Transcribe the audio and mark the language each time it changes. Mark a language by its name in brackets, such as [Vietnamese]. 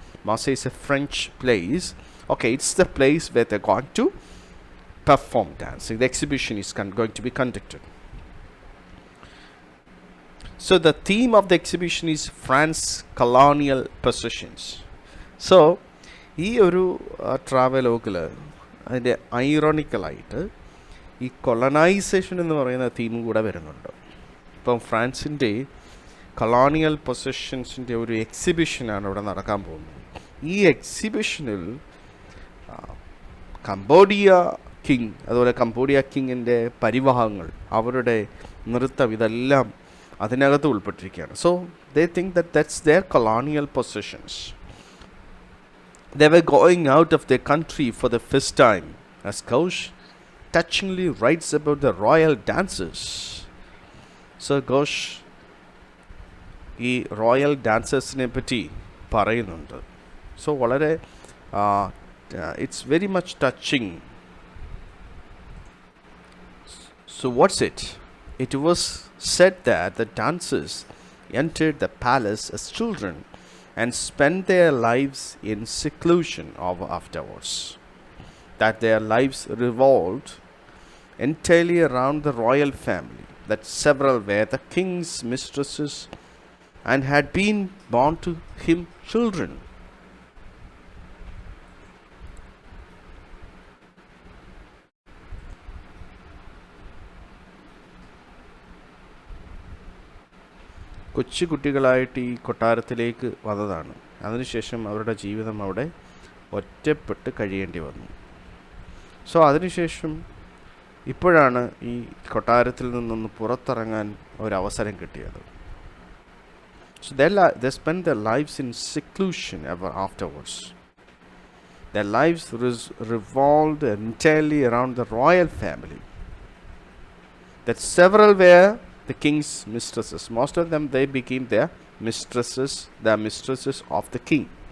[English] Marseille is a French place. Okay, it's the place where they're going to perform dancing. The exhibition is going to be conducted. So the theme of the exhibition is France colonial possessions. [Malayalam] So ഈ ഒരു ട്രാവലോഗിൽ അതിൻ്റെ ഐറോണിക്കലായിട്ട് ഈ കൊളനൈസേഷൻ എന്ന് പറയുന്ന തീമും കൂടെ വരുന്നുണ്ട്. ഇപ്പം ഫ്രാൻസിൻ്റെ colonial പൊസഷൻസിൻ്റെ ഒരു എക്സിബിഷനാണ് ഇവിടെ നടക്കാൻ പോകുന്നത്. ഈ എക്സിബിഷനിൽ കംബോഡിയ കിങ്, അതുപോലെ കംബോഡിയ കിങ്ങിൻ്റെ പരിവാഹങ്ങൾ, അവരുടെ നൃത്തം, ഇതെല്ലാം അതിനകത്ത് ഉൾപ്പെട്ടിരിക്കുകയാണ്. [English] So they think that's their colonial possessions. They were going out of their country for the first time, as Ghosh touchingly writes about the royal dances. [Malayalam] So Ghosh ഈ royal ഡാൻസേഴ്സിനെ പറ്റി പറയുന്നുണ്ട്. [English] so [Malayalam] വളരെ [English] it's very much touching. So what's it? It was said that the dancers entered the palace as children and spent their lives in seclusion afterwards. That their lives revolved entirely around the royal family. that several were the king's mistresses and had been born to him children. [Malayalam] കൊച്ചു കുട്ടികളായിട്ട് ഈ കൊട്ടാരത്തിലേക്ക് വന്നതാണ്. അതിനുശേഷം അവരുടെ ജീവിതം അവിടെ ഒറ്റപ്പെട്ട് കഴിയേണ്ടി വന്നു. സോ അതിനുശേഷം ഇപ്പോഴാണ് ഈ കൊട്ടാരത്തിൽ നിന്നൊന്ന് പുറത്തിറങ്ങാൻ ഒരവസരം കിട്ടിയത്. [English] So they spent their lives in seclusion ever afterwards. Their lives revolved entirely around the royal family. That several were the king's mistresses. Most of them, they became their mistresses of the king.